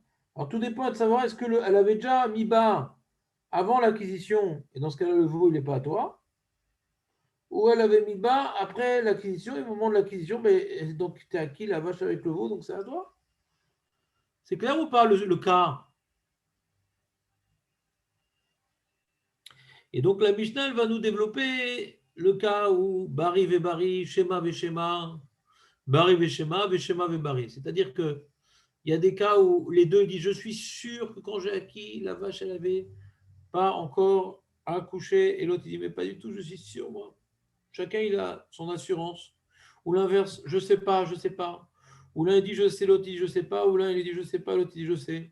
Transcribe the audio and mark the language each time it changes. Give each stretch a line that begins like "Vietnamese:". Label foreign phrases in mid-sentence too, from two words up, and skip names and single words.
French: Alors tout dépend de savoir, est-ce qu'elle avait déjà mis bas avant l'acquisition, et dans ce cas-là, le veau, il n'est pas à toi, ou elle avait mis bas après l'acquisition, et au moment de l'acquisition, ben, donc tu as acquis la vache avec le veau, donc c'est à toi. C'est clair ou pas le cas? Et donc la Mishnah, elle va nous développer le cas où
Hebrew: ברי וברי, שמא ושמא, ברי ושמא, ושמא וברי.
French: C'est-à-dire que il y a des cas où les deux disent je suis sûr que quand j'ai acquis, la vache, elle avait pas encore accouché, et l'autre il dit mais pas du tout, je suis sûr moi. Chacun il a son assurance. Ou l'inverse, je sais pas, je sais pas. Ou l'un il dit je sais, l'autre il dit je sais pas, ou l'un il dit je sais pas, l'autre il dit je sais.